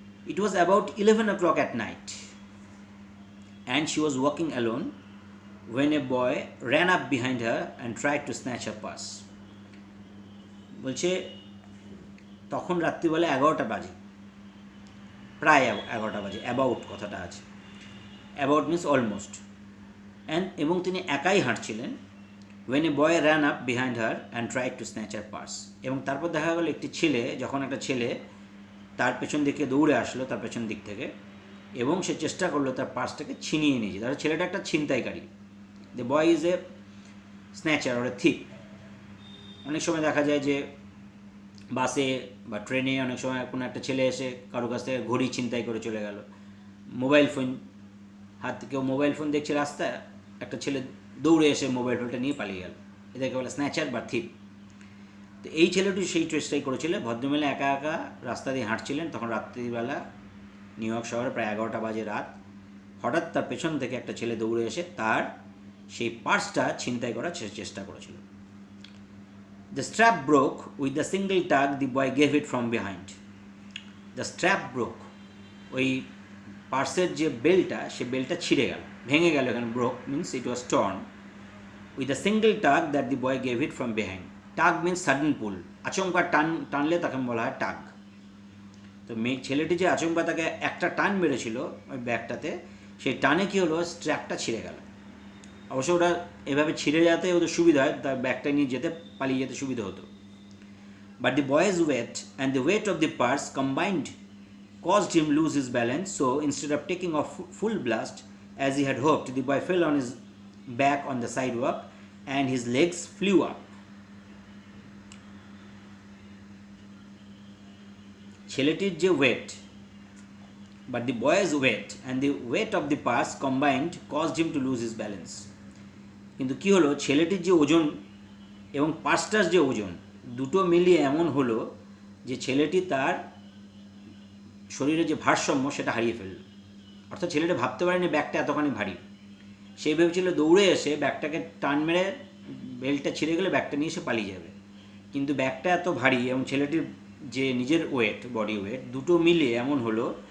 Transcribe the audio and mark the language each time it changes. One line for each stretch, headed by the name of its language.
English: It was about 11 o'clock at night and she was walking alone when a boy ran up behind her and tried to snatch her purse.
Bangla: বলছে তখন রাত্রিবেলা 11টা বাজে, প্রায় 11টা বাজে, about কথাটা আছে, about means almost. এবং তিনি একাই হাঁটছিলেন।
English: when a boy ran up behind her and tried to snatch her purse,
Bangla: এবং তারপর দেখা গেল একটি ছেলে, যখন একটা ছেলে তার পেছন দিকে দৌড়ে আসলো, তার পেছন দিক থেকে, এবং সে চেষ্টা করলো তার পার্সটাকে ছিনিয়ে নিয়েছে। তাহলে ছেলেটা একটা ছিনতাইকারী।
English: The boy is a snatcher or a thief.
Bangla: অনেক সময় দেখা যায় যে বাসে বা ট্রেনে অনেক সময় কোনো একটা ছেলে এসে কারো কাছ থেকে ঘড়ি ছিনতাই করে চলে গেল, মোবাইল ফোন, কেউ মোবাইল ফোন দেখছে রাস্তায়, একটা ছেলে দৌড়ে এসে মোবাইল ফোনটা নিয়ে পালিয়ে গেল, এদেরকে বলে স্ন্যাচার বা থিপ। তো এই ছেলেটি সেই চেষ্টাই করেছিল। ভদ্রমহিলা একা একা রাস্তা দিয়ে হাঁটছিলেন, তখন রাত্রিবেলা নিউ ইয়র্ক শহরে প্রায় 11টা বাজে রাত। হঠাৎ তার পেছন থেকে একটা ছেলে দৌড়ে এসে তার সেই পার্সটা ছিনতাই করার চেষ্টা করেছিল।
English: The strap broke with the single tug the boy gave it from behind. The strap broke,
Bangla: ওই পার্সের যে বেল্টটা, সে বেল্টটা ছিঁড়ে গেল, ভেঙে গেল।
English: এখানে broke means it was torn with a single tug that the boy gave it from behind. Tug means sudden pull,
Bangla: আচমকা টানলে তাকে বলা হয় টাগ। তো ছেলেটি যে আচমকা তাকে একটা টান মেরেছিল ওই ব্যাগটাতে, সেই টানে কী হলো, স্ট্র্যাপটা ছিঁড়ে গেল। অবশ্য ওটা এভাবে ছিঁড়ে যাতে ওদের সুবিধা হয়, তার ব্যাগটা নিয়ে যেতে, পালিয়ে যেতে সুবিধা হতো।
English: But the boy's weight and the weight of the purse combined caused him lose his balance, so instead of taking off full blast as he had hoped, the boy fell on his back on the sidewalk and his legs flew up.
Bangla: ছেলেটির যে wait,
English: but the boy's weight and the weight of the purse combined caused him to lose his balance.
Bangla: কিন্তু কী হলো, ছেলেটির যে ওজন এবং পার্সটার যে ওজন, দুটো মিলিয়ে এমন হলো যে ছেলেটি তার শরীরে যে ভারসাম্য সেটা হারিয়ে ফেলল। অর্থাৎ ছেলেটা ভাবতে পারেনি ব্যাগটা এতখানি ভারী। সেই ভেবেছিল দৌড়ে এসে ব্যাগটাকে টান মেরে বেল্টটা ছিঁড়ে গেলে ব্যাগটা নিয়ে এসে পালিয়ে যাবে, কিন্তু ব্যাগটা এত ভারী এবং ছেলেটির যে নিজের ওয়েট, বডি ওয়েট, দুটো মিলিয়ে এমন হলো